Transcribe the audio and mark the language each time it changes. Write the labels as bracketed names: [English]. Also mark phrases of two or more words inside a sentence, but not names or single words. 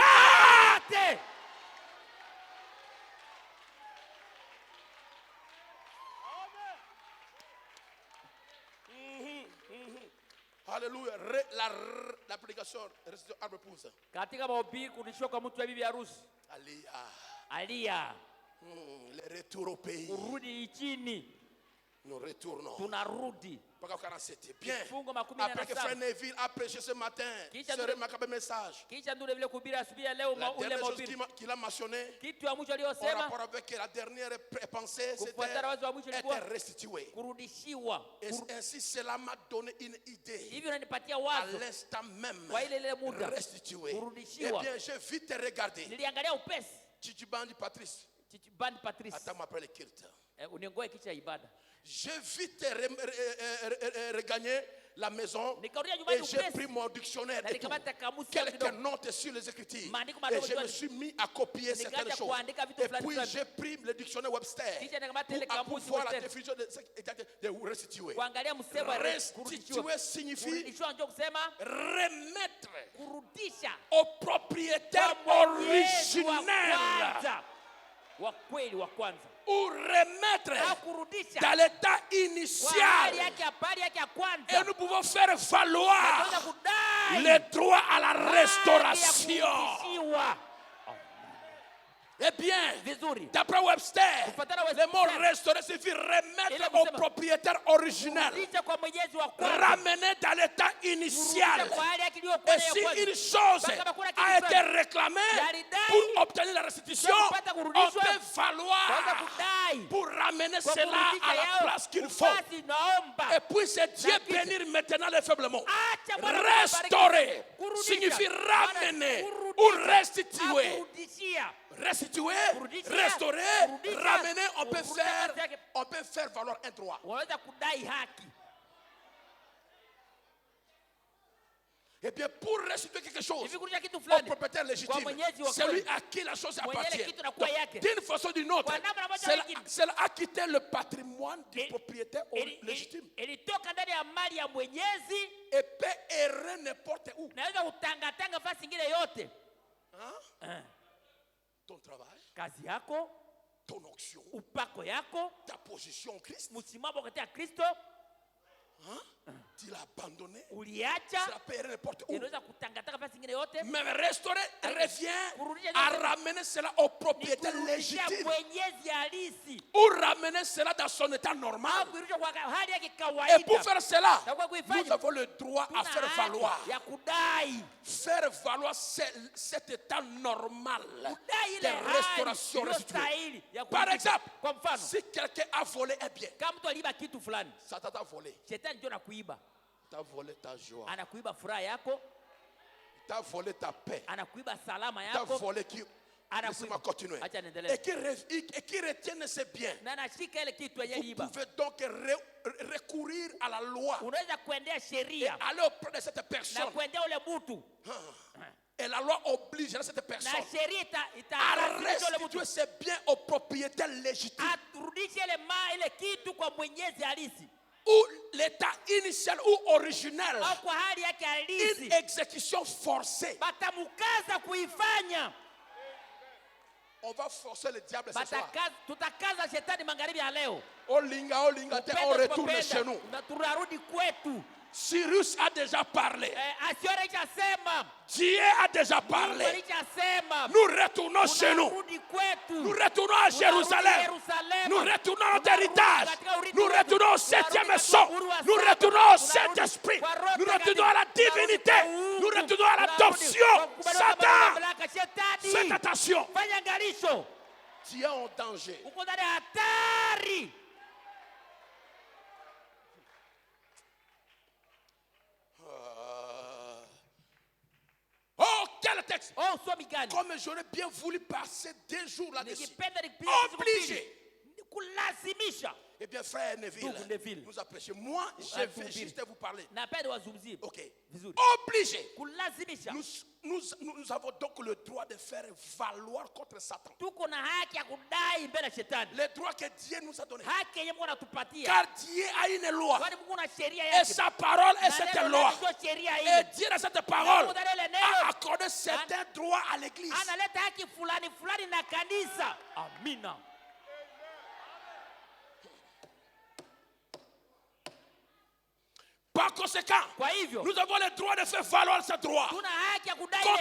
[Swahili] Uipate. [French] Alléluia. L'application restitution arbre pousse. [Swahili] Katika mahubiri kurudishwa kwa mtu wa bibi harusi. Alia. [French] Le retour au pays. [Swahili] Urudi chini. [French] Nous retournons. [Swahili] Tunarudi. Paka 47. Bien. Kifungo makumi na [French] Après que [Swahili] saba. [French] Frère Neville a prêché ce matin, [Swahili] Kisha [French] ce [Swahili] ndio- [French] remarquable message, [Swahili] Kisha ndio vile kuhubiri asubuhi ya leo [French] la [Swahili] ule [French] dernière chose [Swahili] mahubiri. [French] qu'il a mentionné, [Swahili] Kitu ya mwisho [French] en [Swahili] aliyosema [French] rapport avec la dernière pensée, c'était [Swahili] kufuatana wazo wa mwisho [French] être [Swahili] ilikuwa [French] restitué. [Swahili] kurudishiwa. [French] Et ainsi, cela m'a donné une idée. [Swahili] Hivi unanipatia [French] À [Swahili] wazo [French] l'instant même, [Swahili] kwa ile muda [French] restitué. Eh [Swahili] kurudishiwa. [French] bien, j'ai vite regardé. [Swahili] Niliangalia upesi. [French] Chichibandi Patrice, [Swahili] Band Patrice. [French] attends après le culte. [Swahili] Uniongoe kicha ibada. [French] J'ai vite regagné la maison [Swahili] Nikarudia nyumbani [French] et j'ai [Swahili] upesi. [French] pris mon dictionnaire [Swahili] Na [French] et tout. [Swahili] nikamata kamusi ya [French] Quelques [Swahili] kidogo. [French] notes sur les écritures. [Swahili] Maandiko [French] Et [Swahili] madogo [French] je me [Swahili] juu. [French] suis mis à copier [Swahili] Nikaanza [French] certaines choses. [Swahili] kuandika vitu [French] Et [Swahili] fulani [French] puis [Swahili] fulani. [French] j'ai pris le dictionnaire Webster [Swahili] Kisha nikamata ile [French] pour [Swahili] kamusi [French] voir la [Swahili] Webster. [French] définition de ce de restituer. [Swahili] Kuangalia msemo wa [French] Restituer signifie [Swahili] kurudishiwa ndio kusema [French] remettre [Swahili] kurudisha [French] au propriétaire [Swahili] kwa mwenyeji wa [French] originel [Swahili] kwanza. Wa kweli wa kwanza. [French] ou remettre [Swahili] Au kurudisha [French] dans l'état [Swahili] kwa hali [French] initial. [Swahili] yake ya pali yake ya [French] Et [Swahili] kwanza. [French] nous pouvons faire [Swahili] Tunaweza [French] valoir [Swahili] kudai [French] le droit à la [Swahili] haki ya [French] restauration. [Swahili] kurudishiwa. [French] Eh bien, [Swahili] Vizuri. [French] d'après Webster, [Swahili] Kufuatana [French] le [Swahili] Webster. [French] mot restaurer signifie [Swahili] Ile [French] remettre [Swahili] kusema- [French] au propriétaire original, [Swahili] Kurudisha kwa mwenyeji wa kwanza. [French] ramener dans l'état initial. [Swahili] Kurudisha kwa hali yake iliyokuwa [French] Et [Swahili] ya [French] si [Swahili] kwanza. [French] une chose [Swahili] Kama kuna kitu [French] a été [Swahili] fulani [French] réclamée [Swahili] yalidai [French] pour obtenir la restitution, [Swahili] na kupata [French] on [Swahili] kurudishwa, [French] peut [Swahili] Kwanza [French] valoir [Swahili] kudai [French] pour ramener [Swahili] kwa [French] cela [Swahili] kurudisha [French] à la [Swahili] yao. [French] place qu'il faut. [Swahili] Basi naomba [French] Et puis c'est Dieu [Swahili] Na kisha- [French] bénir maintenant les faiblement. [Swahili] acha Bwana [French] Restaurer [Swahili] Kurudisha. [French] signifie ramener [Swahili] Kurudisha. [French] ou restituer. [Swahili] Akurudishia. [French] Restituer, [Swahili] Kurudisha. [French] restaurer, [Swahili] Kurudisha. [French] ramener, on peut [Swahili] Kurudisha [French] faire, [Swahili] kazi yake. [French] on peut faire valoir un droit. [Swahili] Unaweza kudai haki. [French] Et bien pour restituer quelque chose [Swahili] Hivi kurudisha kitu [French] au [Swahili] fulani [French] propriétaire [Swahili] kwa [French] légitime, [Swahili] mwenyeji wa [French] celui [Swahili] kweli. [French] à qui la chose [Swahili] Mwenye [French] appartient. [Swahili] kitu na kuwa [French] Donc, [Swahili] yake. [French] d'une façon ou d'une autre, [Swahili] Kwa namna moja [French] c'est [Swahili] au nyingine. [French] c'est à quitter le patrimoine du [Swahili] Ili- [French] propriétaire légitime [Swahili] Ilitoka ndani ya mali ya mwenyezi, [French] et peut errer n'importe où. [Swahili] naweza kutangatanga fasi ingine yote. [French] Hein? Ton travail, [Swahili] Kazi yako, [French] ton onction, [Swahili] upako yako, [French] ta position en Christ, [Swahili] msimamo katika Kristo, [French] tu l'as abandonné, [Swahili] uliacha, [French] ça peut errer n'importe où. [Swahili] inaweza kutangatanga fasi ingine yote. yote [French] Mais restaurer revient à ramener cela au propriétaire [Swahili] kurudishia [French] légitime [Swahili] mwenyezi halisi [French] ou ramener cela dans son état normal. [Swahili] au kurudisha kwa hali yake [French] Et [Swahili] kawaida. [French] pour faire cela, [Swahili] Na kwa kuifanya, [French] nous avons le droit à [Swahili] tuna [French] faire [Swahili] haki [French] valoir. [Swahili] ya kudai [French] Faire valoir cet état normal [Swahili] kudai [French] de [Swahili] ile hali [French] restauration restituée. [Swahili] iliyostahili ya [French] Par [Swahili] kurudisha. [French] exemple, [Swahili] Kwa mfano, [French] si quelqu'un a volé un bien, [Swahili] kama mtu aliiba kitu fulani, [French] Satan t'a volé. [Swahili] shetani ndio anakuiba, [French] T'as volé ta joie. [Swahili] anakuiba furaha yako, [French] T'as volé ta paix. [Swahili] anakuiba salama [French] T'as [Swahili] yako, [French] volé qui. Laissez-moi continuer. [Swahili] acha niendelee, [French] Et qui retiennent ces biens. [Swahili] na anashika ile kitu yenye [French] Vous [Swahili] liiba. [French] pouvez donc recourir à la loi [Swahili] Unaweza kuendea [French] et [Swahili] sheria [French] aller auprès de cette [Swahili] na [French] personne. [Swahili] kuendea ule mtu, [French] Et la loi oblige cette [Swahili] na [French] personne [Swahili] sheria [French] à [Swahili] italazimisha ule mtu [French] restituer ses biens au propriétaire légitime. [Swahili] aturudishe ile kitu kwa mwenyezi halisi [French] Ou l'état initial ou original. [Swahili] au kwa hali yake [French] Une [Swahili] halisi, [French] exécution forcée. [Swahili] batamukaza kuifanya. [French] On va forcer le diable ce soir. Tutakaza shetani magharibi ya leo. Olinga, on retourne chez nous. [Swahili] Na tunarudi kwetu. [French] Cyrus a déjà parlé. [Swahili] Asiore ichasema, [French] Dieu a déjà parlé. [Swahili] Mungu alichasema, [French] Nous retournons chez nous. [Swahili] tunarudi kwetu. [French] Nous retournons à Jérusalem. Nous retournons à notre héritage. Nous retournons au septième son. Nous retournons au Saint-Esprit. Nous retournons à la divinité. Nous retournons à l'adoption. Satan, faites attention. [Swahili] Fanya angalisho. [French] Tu es en danger. [Swahili] Uko ndani ya hatari. [French] Oh, quel texte! [Swahili] Oh, somi gani? [French] Comme j'aurais bien voulu passer 2 jours là-dessus. [Swahili] Nikipenda nipige [French] Obligé. [Swahili] kulazimisha. [French] Eh bien, frère Neville, nous apprécions. Moi, je vais juste vous parler. [Swahili] Napenda wazungumzie. [French] Ok. [Swahili] Vizuri. [French] Obligé. [Swahili] Kulazimisha. [French] Nous avons donc le droit de faire valoir contre Satan. [Swahili] Tuko na haki ya kudai mbele ya shetani. [French] Le droit que Dieu nous a donné. [Swahili] Haki yenye Mungu anatupatia. [French] Car Dieu a une loi. [Swahili] Kwani Mungu ana sheria [French] Et [Swahili] yake. [French] sa parole est [Swahili] Na [French] cette [Swahili] neno [French] loi. [Swahili] lake ndio sheria [French] Et [Swahili] hii. [French] Dieu dans cette parole [Swahili] Mungu ndani ya ile [French] a [Swahili] neno [French] accordé certains droits à l'église. [Swahili] analeta haki fulani fulani na kanisa. Amina. [French] Par conséquent, [Swahili] Kwa hivyo, [French] nous avons le droit de faire valoir ce droit [Swahili] tuna haki ya kudai ile